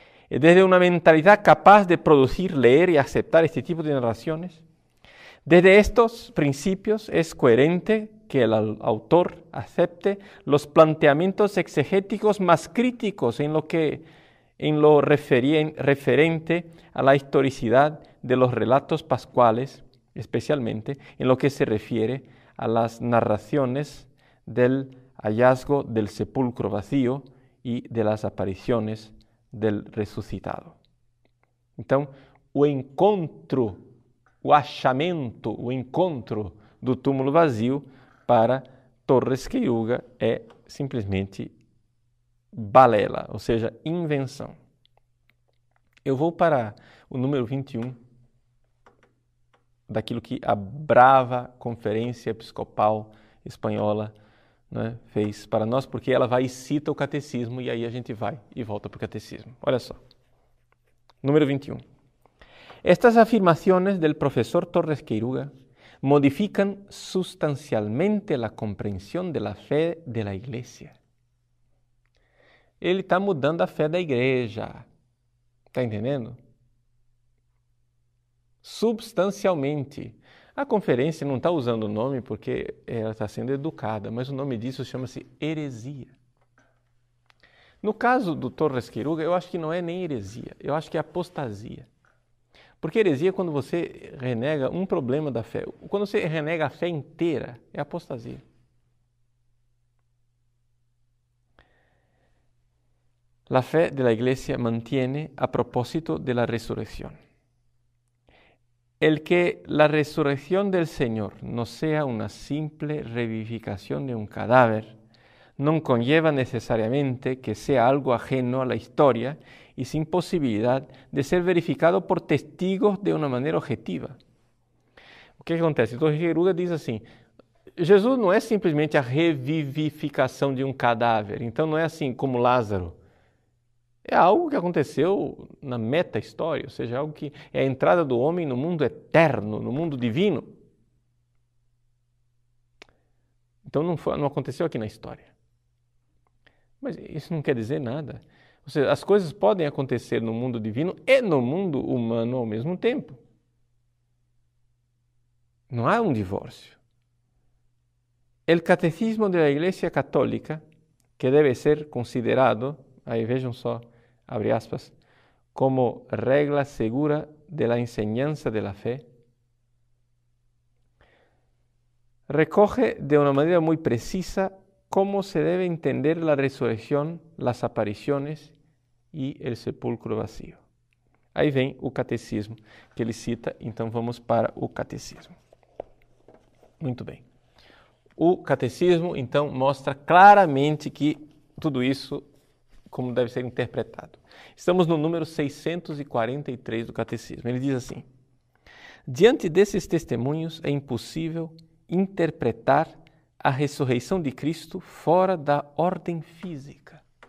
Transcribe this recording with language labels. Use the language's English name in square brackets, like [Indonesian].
[Spanish] Desde una mentalidad capaz de producir, leer y aceptar este tipo de narraciones, desde estos principios es coherente que el autor acepte los planteamientos exegéticos más críticos en lo referente a la historicidad de los relatos pascuales, especialmente en lo que se refiere a las narraciones del hallazgo del sepulcro vacío e de las apariciones del resucitado. [Portuguese] Então, o encontro, o achamento, o encontro do túmulo vazio para Torres Queiroga é simplesmente balela, ou seja, invenção. Eu vou para o número 21 daquilo que a brava Conferência Episcopal Espanhola, né, fez para nós, porque ela vai e cita o catecismo, e aí a gente vai e volta para o catecismo. Olha só. Número 21. [Spanish] Estas afirmaciones del profesor Torres Queiroga modifican sustancialmente la comprensión de la fe de la Iglesia. [Portuguese] Ele está mudando a fé da igreja. Está entendendo? Substancialmente. A conferência não está usando o nome porque ela está sendo educada, mas o nome disso chama-se heresia. No caso do Torres Queiroga, eu acho que não é nem heresia, eu acho que é apostasia. Porque heresia é quando você renega um problema da fé. Quando você renega a fé inteira, é apostasia. [Spanish] La fe de la Iglesia mantiene a propósito de la resurrección. El que la resurrección del Señor no sea una simple revivificación de un cadáver, no conlleva necesariamente que sea algo ajeno a la historia y sin posibilidad de ser verificado por testigos de una manera objetiva. [Portuguese] O que acontece? O Torres Queiroga diz assim, Jesus não é simplesmente a revivificação de um cadáver, então não é assim como Lázaro. É algo que aconteceu na meta-história, ou seja, algo que é a entrada do homem no mundo eterno, no mundo divino. Então não aconteceu aqui na história. Mas isso não quer dizer nada. Ou seja, as coisas podem acontecer no mundo divino e no mundo humano ao mesmo tempo. Não há um divórcio. [Spanish] El catecismo de la Iglesia Católica, que debe ser considerado, [Portuguese] aí vejam só, abre aspas, [Spanish] como regla segura de la enseñanza de la fe, recoge de una manera muy precisa cómo se debe entender la resurrección, las apariciones y el sepulcro vacío. [Portuguese] Aí vem o catecismo que ele cita, então vamos para o catecismo. Muito bem. O catecismo, então, mostra claramente que tudo isso, como deve ser interpretado. Estamos no número 643 do catecismo. Ele diz assim, diante desses testemunhos é impossível interpretar a ressurreição de Cristo fora da ordem física.